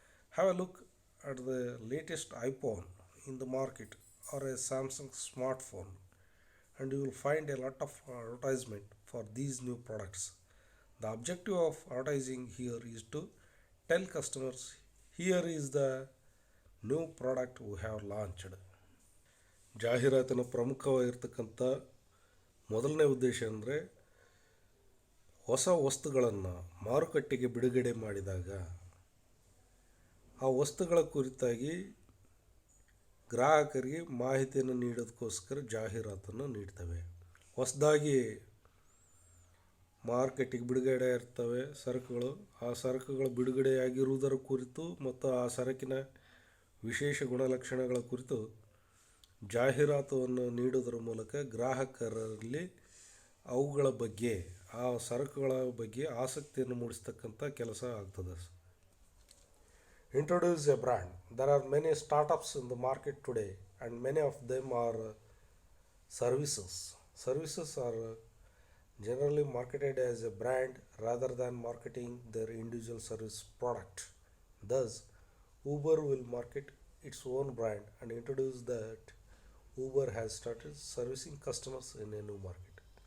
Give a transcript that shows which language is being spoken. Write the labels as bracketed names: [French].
[English] Have a look at the latest iPhone in the market or a Samsung smartphone and you will find a lot of advertisement for these new products. The objective of advertising here is to tell customers here is the new product we have launched. [Kannada] ಜಾಹೀರಾತಿನ ಪ್ರಮುಖವಾಗಿರ್ತಕ್ಕಂಥ ಮೊದಲನೇ ಉದ್ದೇಶ ಅಂದರೆ ಹೊಸ ವಸ್ತುಗಳನ್ನು ಮಾರುಕಟ್ಟೆಗೆ ಬಿಡುಗಡೆ ಮಾಡಿದಾಗ ಆ ವಸ್ತುಗಳ ಕುರಿತಾಗಿ ಗ್ರಾಹಕರಿಗೆ ಮಾಹಿತಿಯನ್ನು ನೀಡೋದಕ್ಕೋಸ್ಕರ ಜಾಹೀರಾತನ್ನು ನೀಡ್ತವೆ. ಹೊಸದಾಗಿ ಮಾರ್ಕೆಟಿಗೆ ಬಿಡುಗಡೆ ಇರ್ತವೆ ಸರಕುಗಳು, ಆ ಸರಕುಗಳು ಬಿಡುಗಡೆಯಾಗಿರುವುದರ ಕುರಿತು ಮತ್ತು ಆ ಸರಕಿನ ವಿಶೇಷ ಗುಣಲಕ್ಷಣಗಳ ಕುರಿತು ಜಾಹೀರಾತನ್ನು ನೀಡುವುದರ ಮೂಲಕ ಗ್ರಾಹಕರಲ್ಲಿ ಅವುಗಳ ಬಗ್ಗೆ ಆ ಸರಕುಗಳ ಬಗ್ಗೆ ಆಸಕ್ತಿಯನ್ನು ಮೂಡಿಸ್ತಕ್ಕಂಥ ಕೆಲಸ ಆಗ್ತದೆ. [English] Introduce a brand. There are many startups in the market today and many of them are services. Services are generally marketed as a brand rather than marketing their individual service product. Thus, Uber will market its own brand and introduce that Uber has started servicing customers in a new market.